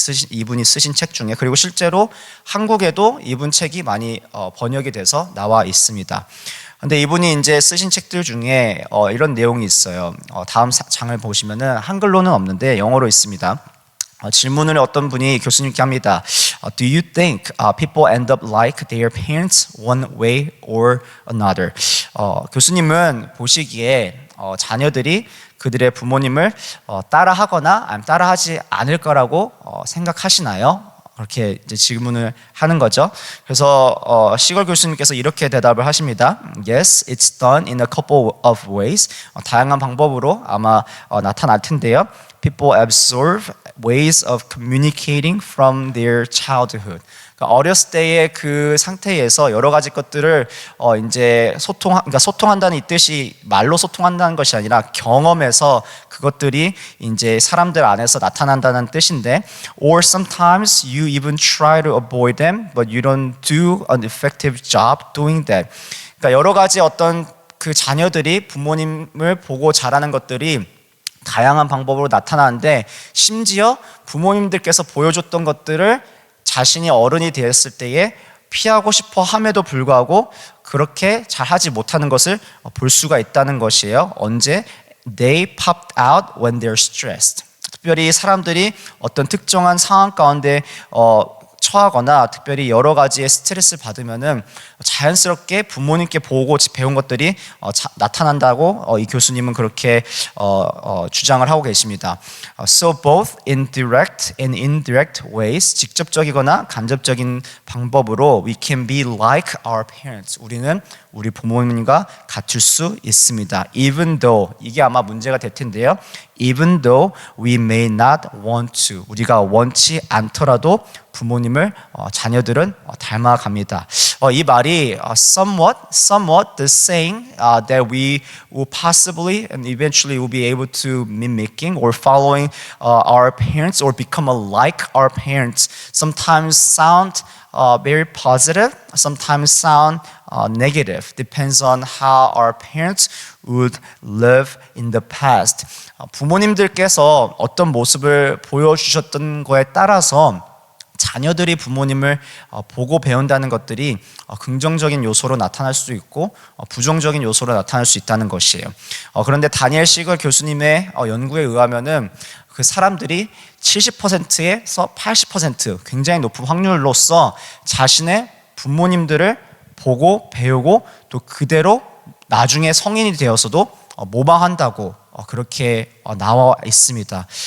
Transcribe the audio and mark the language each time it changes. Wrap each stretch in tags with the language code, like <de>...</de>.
<ko>이분이 쓰신 책 중에. 그리고 실제로 한국에도 이분 책이 많이 번역이 돼서 나와 있습니다. 근데 이분이 이제 쓰신 책들 중에 이런 내용이 있어요. 다음 장을 보시면은 한글로는 없는데 영어로 있습니다. 질문을 어떤 분이 교수님께 합니다.</ko> <en>Do you think people end up like their parents one way or another?</en> <ko>교수님은 보시기에 자녀들이 그들의 부모님을 따라하거나 아니면 따라하지 않을 거라고 생각하시나요? 그렇게 이제 질문을 하는 거죠. 그래서 시걸 교수님께서 이렇게 대답을 하십니다.</ko> <en>Yes, it's done in a couple of ways.</en> <ko>다양한 방법으로 아마 나타날 텐데요.</ko> <en>people absorb ways of communicating from their childhood.</en> <ko>그러니까 어렸을 때의 그 상태에서 여러 가지 것들을 이제 그러니까 소통한다는 이 뜻이 말로 소통한다는 것이 아니라 경험에서 그것들이 이제 사람들 안에서 나타난다는 뜻인데,</ko> <en>or sometimes you even try to avoid them, but you don't do an effective job doing that.</en> <ko>그러니까 여러 가지 어떤 그 자녀들이 부모님을 보고 자라는 것들이 다양한 방법으로 나타나는데, 심지어 부모님들께서 보여줬던 것들을 자신이 어른이 되었을 때에 피하고 싶어 함에도 불구하고 그렇게 잘하지 못하는 것을 볼 수가 있다는 것이에요. 언제?</ko> <en>They popped out when they're stressed.</en> <ko>특별히 사람들이 어떤 특정한 상황 가운데 처하거나 특별히 여러 가지의 스트레스를 받으면은 자연스럽게 부모님께 보고 배운 것들이 나타난다고 이 교수님은 그렇게 주장을 하고 계십니다.</ko> <en>So both in direct and indirect ways,</en> <ko>직접적이거나 간접적인 방법으로</ko> <en>we can be like our parents.</en> <ko>우리는 우리 부모님과 같을 수 있습니다.</ko> <en>Even though,</en> <ko>이게 아마 문제가 될 텐데요.</ko> <en>Even though we may not want to,</en> <ko>우리가 원치 않더라도 부모님을 자녀들은 닮아갑니다. 이 말이</ko> <en>somewhat the saying that we will possibly and eventually will be able to mimicking or following our parents or become like our parents sometimes sound very positive, sometimes sound negative. Depends on how our parents would live in the past.</en> <ko>부모님들께서 어떤 모습을 보여주셨던 거에 따라서 자녀들이 부모님을 보고 배운다는 것들이 긍정적인 요소로 나타날 수도 있고 부정적인 요소로 나타날 수 있다는 것이에요. 그런데 다니엘 시걸 교수님의 연구에 의하면은 그 사람들이 70%에서 80% 굉장히 높은 확률로서 자신의 부모님들을 보고 배우고 또 그대로 나중에 성인이 되어서도 모방한다고 그렇게 나와 있습니다.</ko>